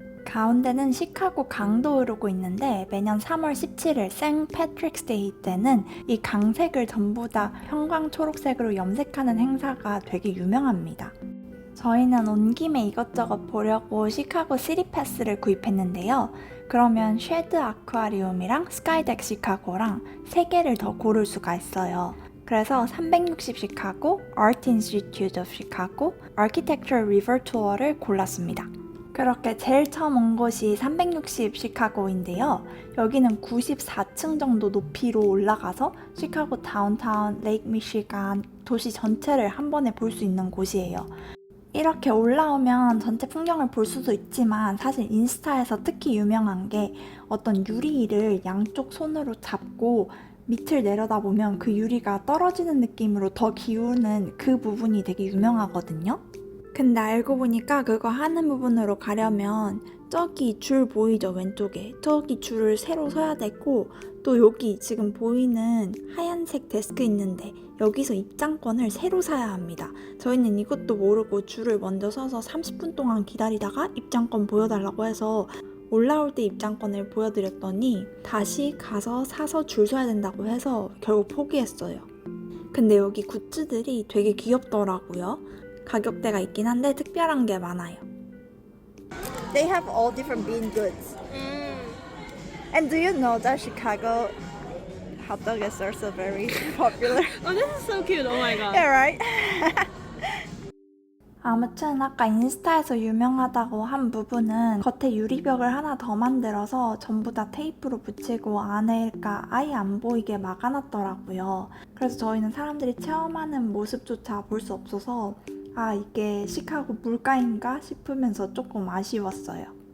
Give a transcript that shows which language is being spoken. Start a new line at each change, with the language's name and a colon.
Korean: 가운데는 시카고 강도 흐르고 있는데 매년 3월 17일 생 패트릭스 데이 때는 이 강색을 전부 다 형광 초록색으로 염색하는 행사가 되게 유명합니다. 저희는 온 김에 이것저것 보려고 시카고 시티 패스를 구입했는데요. 그러면 쉐드 아쿠아리움이랑 스카이덱 시카고랑 3개를 더 고를 수가 있어요. 그래서 360 시카고, Art Institute of Chicago, Architecture River 투어를 골랐습니다. 그렇게 제일 처음 온 곳이 360 시카고인데요. 여기는 94층 정도 높이로 올라가서 시카고 다운타운, 레이크 미시간 도시 전체를 한 번에 볼 수 있는 곳이에요. 이렇게 올라오면 전체 풍경을 볼 수도 있지만 사실 인스타에서 특히 유명한 게 어떤 유리를 양쪽 손으로 잡고 밑을 내려다보면 그 유리가 떨어지는 느낌으로 더 기우는 그 부분이 되게 유명하거든요. 근데 알고 보니까 그거 하는 부분으로 가려면 저기 줄 보이죠, 왼쪽에? 저기 줄을 새로 서야 되고 또 여기 지금 보이는 하얀색 데스크 있는데 여기서 입장권을 새로 사야 합니다. 저희는 이것도 모르고 줄을 먼저 서서 30분 동안 기다리다가 입장권 보여달라고 해서 올라올 때 입장권을 보여드렸더니 다시 가서 사서 줄 서야 된다고 해서 결국 포기했어요. 근데 여기 굿즈들이 되게 귀엽더라고요. 가격대가 있긴 한데 특별한 게 많아요.
English: They have all different bean goods. And do you know that Chicago hot dog is also very popular? Oh, this is so cute. Oh my god. Yeah, right?
Korean: 아무튼 아까 인스타에서 유명하다고 한 부분은 겉에 유리벽을 하나 더 만들어서 전부 다 테이프로 붙이고 안에가 아예 안 보이게 막아놨더라고요. 그래서 저희는 사람들이 체험하는 모습조차 볼 수 없어서 아, 이게 시카고 물가인가 싶으면서 조금 아쉬웠어요.